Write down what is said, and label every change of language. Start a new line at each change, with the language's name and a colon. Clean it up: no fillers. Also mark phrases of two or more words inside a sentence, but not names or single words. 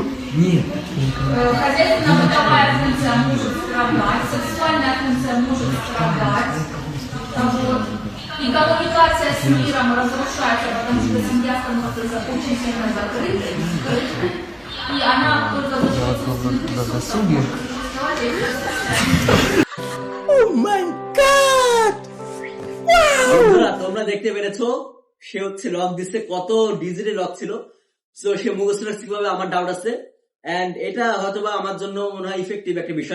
Russian: Хозяйственно-бытовая функция может страдать, сексуальная функция может страдать. Вот. И коммуникация с миром разрушается, потому что семья становится очень сильно закрытой, скрытой. И она только
Bangla: বন্ধুরা তোমরা দেখতে পেরেছো সে হচ্ছে লক দিচ্ছে, কত
English: digital lock
Bangla: ছিল। তো সে মুখস্থ রাখছে কিভাবে আমার ডাউট আছে, এন্ড এটা হয়তোবা আমার জন্য মনে হয় ইফেক্টিভ একটা বিষয়।